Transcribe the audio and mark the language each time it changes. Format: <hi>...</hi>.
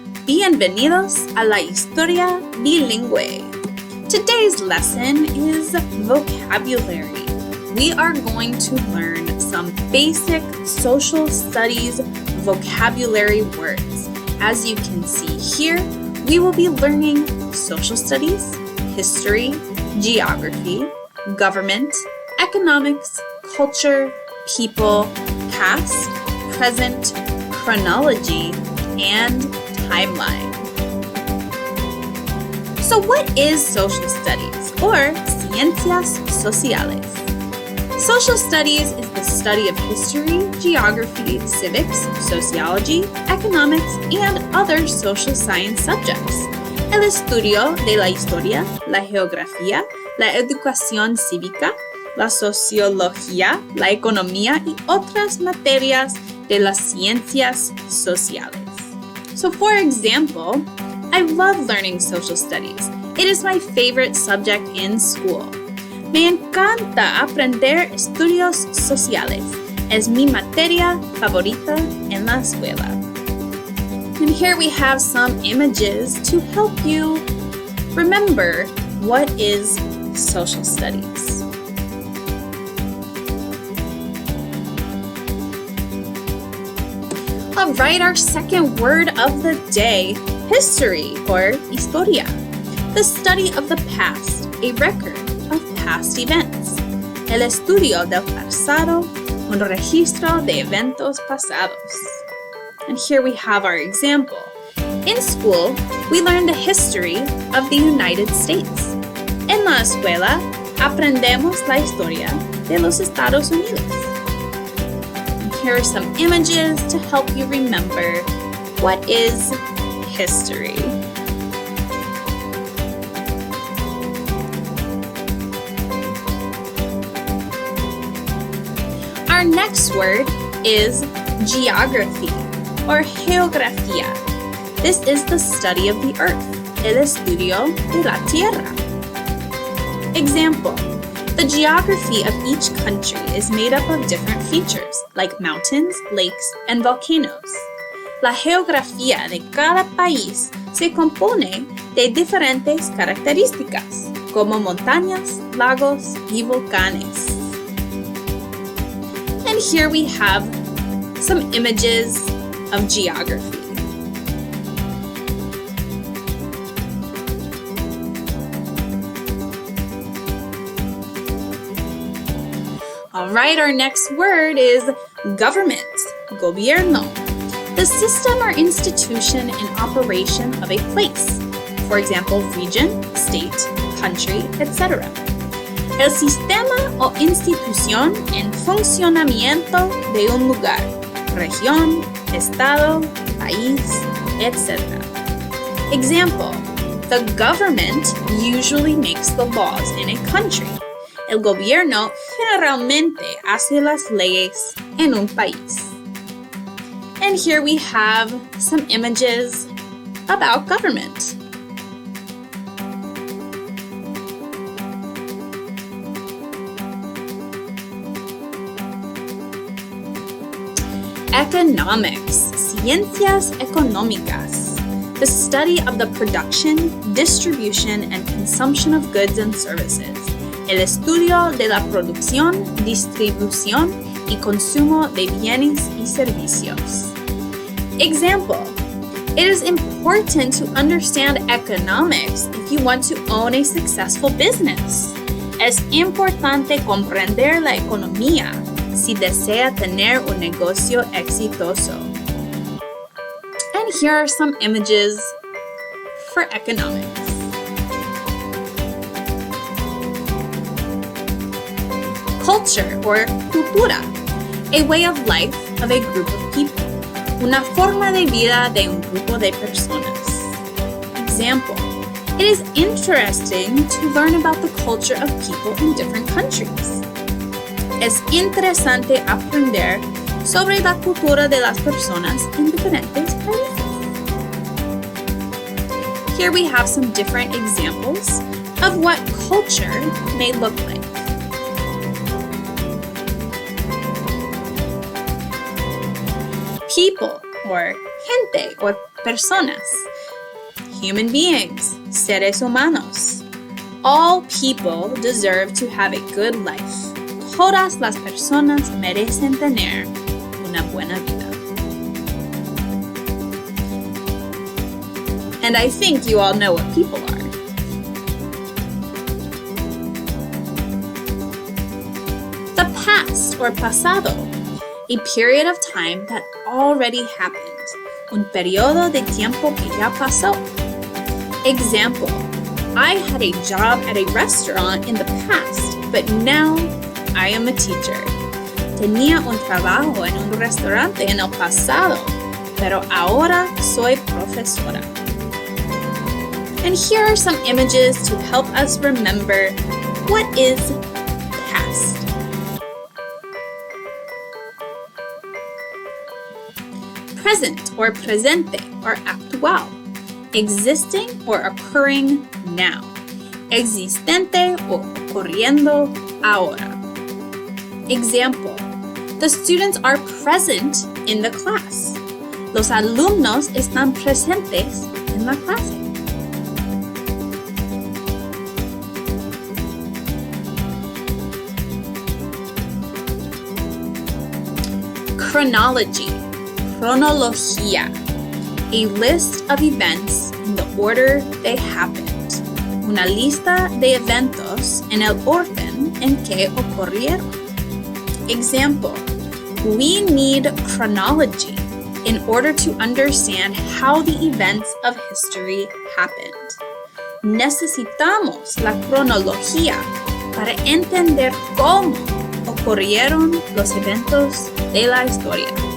<es>Bienvenidos a la Historia bilingüe.</es> <en>Today's lesson is vocabulary. We are going to learn some basic social studies vocabulary words. As you can see here, we will be learning social studies, history, geography, government, economics, culture, people, past, present, chronology, and timeline. So what is social studies, or Ciencias Sociales? Social studies is the study of history, geography, civics, sociology, economics, and other social science subjects.</en> <es>El estudio de la historia, la geografía, la educación cívica, la sociología, la economía y otras materias de las ciencias sociales.</es> <en>So for example, I love learning social studies. It is my favorite subject in school.</en> <es>Me encanta aprender estudios sociales. Es mi materia favorita en la escuela.</es> <en>And here we have some images to help you remember what is social studies. All right, our second word of the day, history or historia, the study of the past, a record of past events.</en> <es>El estudio del pasado, un registro de eventos pasados.</es> <en>And here we have our example. In school, we learn the history of the United States.</en> <es>En la escuela, aprendemos la historia de los Estados Unidos.</es> <en>Here are some images to help you remember what is history. Our next word is geography or geografía. This is the study of the earth,</en> <es>el estudio de la tierra.</es> <en>Example. The geography of each country is made up of different features, like mountains, lakes, and volcanoes.</en> <es>La geografía de cada país se compone de diferentes características, como montañas, lagos, y volcanes.</es> <en>And here we have some images of geography. All right, our next word is government, Gobierno. The system or institution in operation of a place. For example, region, state, country, etc.</en> <es>El sistema o institución en funcionamiento de un lugar, región, estado, país, etc.</es> <en>Example, the government usually makes the laws in a country.</en> <es>El gobierno generalmente hace las leyes en un país.</es> <en>And here we have some images about government. Economics, Ciencias Económicas, the study of the production, distribution, and consumption of goods and services.</en> <es>El estudio de la producción, distribución y consumo de bienes y servicios.</es> <en>Example, it is important to understand economics if you want to own a successful business.</en> <es>Es importante comprender la economía si desea tener un negocio exitoso.</es> <en>And here are some images for economics. Culture or cultura, a way of life of a group of people,</en> <es>una forma de vida de un grupo de personas.</es> <en>Example, it is interesting to learn about the culture of people in different countries.</en> <es>Es interesante aprender sobre la cultura de las personas en diferentes países.</es> <en>Here we have some different examples of what culture may look like. People or gente or personas. Human beings,</en> <es>seres humanos.</es> <en>All people deserve to have a good life.</en> <es>Todas las personas merecen tener una buena vida.</es> <en>And I think you all know what people are. The past or pasado, a period of time that already happened.</en> <es>Un periodo de tiempo que ya pasó.</es> <en>Example, I had a job at a restaurant in the past, but now I am a teacher.</en> <es>Tenía un trabajo en un restaurante en el pasado, pero ahora soy profesora.</es> <en>And here are some images to help us remember what is past. Present or presente or actual. Existing or occurring now.</en> <es>Existente o ocurriendo ahora.</es> <en>Example, the students are present in the class.</en> <es>Los alumnos están presentes en la clase.</es> <en>Chronology, cronología, a list of events in the order they happened.</en> <es>Una lista de eventos en el orden en que ocurrieron.</es> <en>Example, we need chronology in order to understand how the events of history happened.</en> <es>Necesitamos la cronología para entender cómo ocurrieron los eventos de la historia.</es>